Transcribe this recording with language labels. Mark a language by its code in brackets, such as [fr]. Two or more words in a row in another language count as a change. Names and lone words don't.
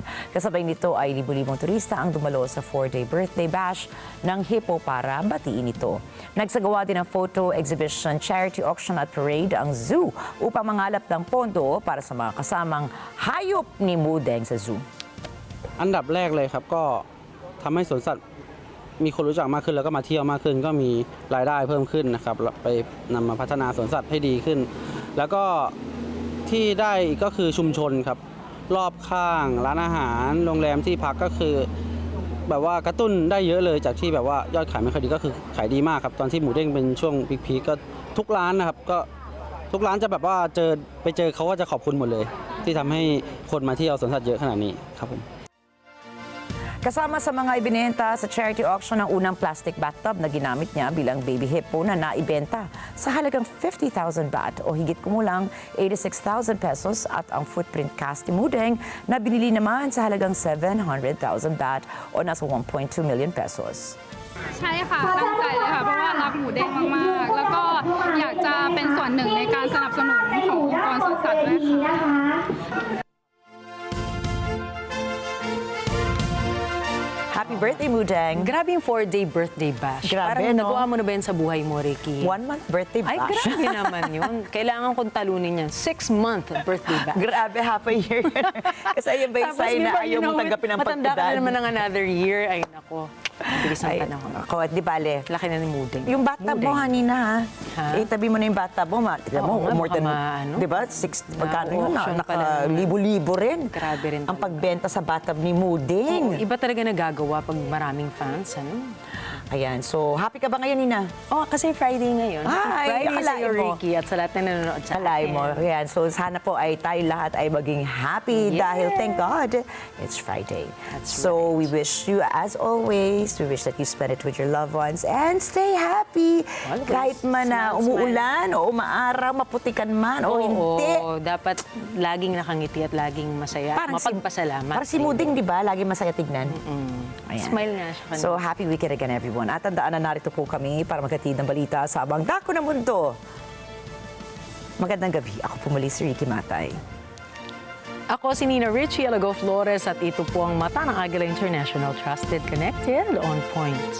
[tl] Kasabay nito ay libu-libong turista ang dumalo sa [en] 4-day birthday bash [tl] ng hippo para batiin ito. Nagsagawa din ng [en] photo exhibition, charity auction [tl] at parade ang zoo upang mangalap ng pondo para sa mga kasamang hayop ni Mudeng sa zoo. [th] อันดับแรกเลยครับก็ทำให้สวนสัตว์มีคนรู้จักมากขึ้นแล้วก็มาเที่ยวมากขึ้นก็มีรายได้เพิ่มขึ้นนะครับไปนำมาพัฒนาสวนสัตว์ให้ดีขึ้น แล้วก็ที่ได้ก็คือชุมชนครับรอบข้างร้านอาหารโรงแรมที่พักก็คือแบบว่ากระตุ้นได้เยอะเลยจากที่แบบว่ายอดขายไม่ค่อยดีก็คือขายดีมากครับตอนที่หมูเด้งเป็นช่วงพีคๆก็ทุกร้านนะครับก็ทุกร้านจะแบบว่าไปเจอเขาก็จะขอบคุณหมดเลยที่ทำให้คนมาเที่ยวสวนสัตว์เยอะขนาดนี้ครับผม [tl] Kasama sa mga ibinenta sa [en] charity auction [tl] ang unang [en] plastic bathtub [tl] na ginamit niya bilang [en] baby hippo [tl] na naibenta sa halagang 50,000 baht o higit kumulang 86,000 pesos at ang [en] footprint cast [tl] ni Mudeng na binili naman sa halagang 700,000 baht o nasa 1.2 million pesos. [th] ใช่ค่ะตั้งใจเลยค่ะเพราะว่ารักหมูเด้งมากๆแล้วก็อยากจะเป็นส่วนหนึ่งในการสนับสนุนขององค์กรสวนสัตว์ด้วยค่ะ [en] Happy birthday, Mudeng. [tl] Grabe yung [en] 4-day birthday bash. [tl] Grabe, Parang no? nagawa mo na ba yan sa buhay mo, Rikki? [en] 1-month birthday bash. [tl] Ay, grabe naman yun. Kailangan kong talunin yan. [en] 6-month birthday bash. [tl] Grabe, [en] half a year. [tl] Kasi ayun ba yung sign na ayaw mong tanggapin ang matanda ka pagtudad? na naman ng [en] another year. [tl] Ay, nako. Bilis ang panahon. Ako, di bale. Laki na ni Mudeng. Yung bathtub mo, Hanina, ha? Tabi mo na yung bathtub mo. Tignan mo, [en] more than, [tl] di ba? Pagkano yun, naka-libo-libo rin. Grabe rin. Ang pagbenta sa bathtub ni Mudeng. Iba talaga nagagawa pag maraming fans, ano? Ayan, so happy ka ba ngayon, Nina? Oh, kasi Friday ngayon. Ay, Friday sa'yo, Rikki, at sa lahat na nanonood sa akin. Mo. Ayan, so sana po ay tayo lahat ay maging happy dahil [en] thank God it's Friday. So we wish you, as always, we wish that you spend it with your loved ones and stay happy. [tl] Kahit man na umuulan o umaaraw, maputikan man o hindi. Oo, dapat laging nakangiti at laging masaya. Mapagpasalamat. Para si Mudeng, di ba? Laging masaya tignan. Smile nga siya. [en] So happy weekend again, everyone. [tl] At tandaan na narito po kami para maghatid ng balita sa abang dako ng mundo. Magandang gabi. Ako po muli si Rikki Mathay. Ako si Nina Ricci, Alagao, Flores, at ito po ang mata ng Agila International. [en] Trusted, connected, on point.